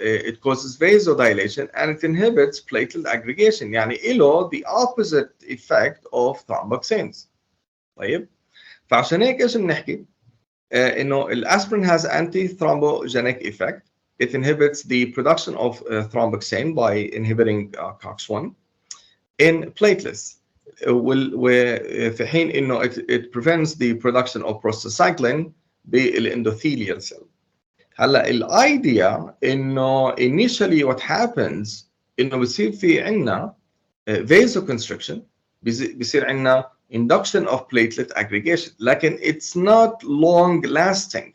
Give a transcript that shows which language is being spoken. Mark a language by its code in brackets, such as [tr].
[en] It causes vasodilation and it inhibits platelet aggregation. [ar] يعني له [en] the opposite effect of thromboxanes. [ar] طيب فعشان هيك ايش بنحكي؟ انه الاسبرين [en] has anti-thrombogenic effect. It inhibits the production of thromboxane by inhibiting COX1. in platelets. [ar] وفي حين انه [en] it prevents the production of prostacyclin بالاندوثيليال cell. [ar] هلا الايديا انه [en] initially what happens [ar] انه بصير في عندنا [en] vasoconstriction، [ar] بصير عندنا [en] induction of platelet aggregation، لكن it's not long lasting.